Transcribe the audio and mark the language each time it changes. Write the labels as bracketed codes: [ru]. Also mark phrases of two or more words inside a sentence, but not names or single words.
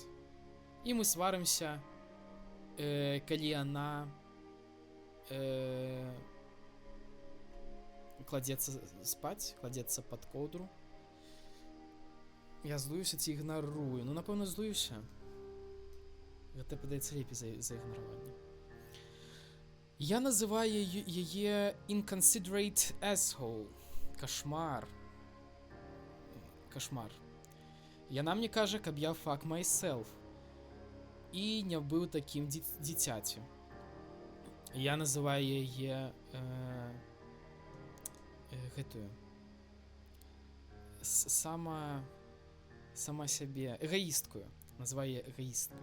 [be] І мы сварымся, калі яна кладзецца спаць, кладзецца пад коўдру. Я злуюся ці ігнарую. Ну, напэўна, злуюся. Гэта падаецца лепей за ігнараванне. Я называю яе [en] inconsiderate asshole. [ru] Кошмар. Кошмар. [be] Яна мне кажа, каб я [en] fuck myself. [be] І не быў такім дзіцяці. Я называю яе гэтую сама сябе эгоісткую. Называю эгоісткаю.